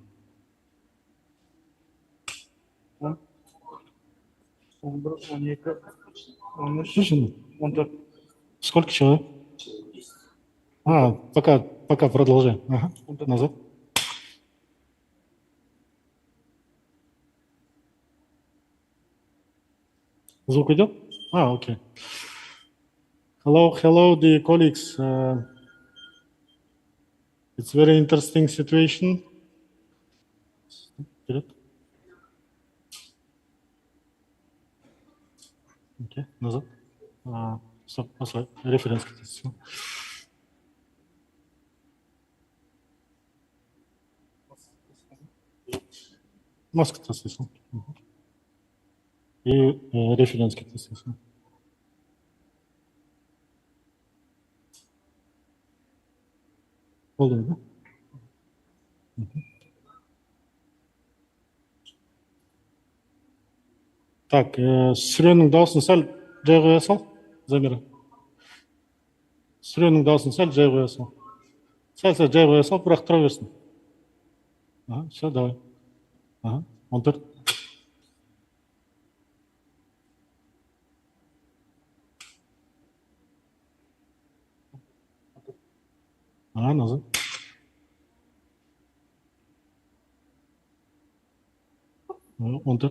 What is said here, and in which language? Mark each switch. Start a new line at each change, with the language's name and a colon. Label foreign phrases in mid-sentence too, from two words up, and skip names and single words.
Russian: Слушай, сколько человек? А, пока продолжай. Ага. Назад. Звук идет? А, окей.
English: Hello, dear colleagues. It's very interesting situation.
Russian: Вперед. Окей, назад. Стоп, послай. Референс. Маска свисла. И референс свисла.
Turkish: Oldu mu?
Kazakh: Так, сүренің дауысын сәл жай қоя сал, Замира. Сүренің дауысын сәл жай қоя сал. Сәл жай қоя сал, бірақ тұра берсін.
Russian: Ага, все, давай. Ага, 14. Ага, назад. Ага, 14.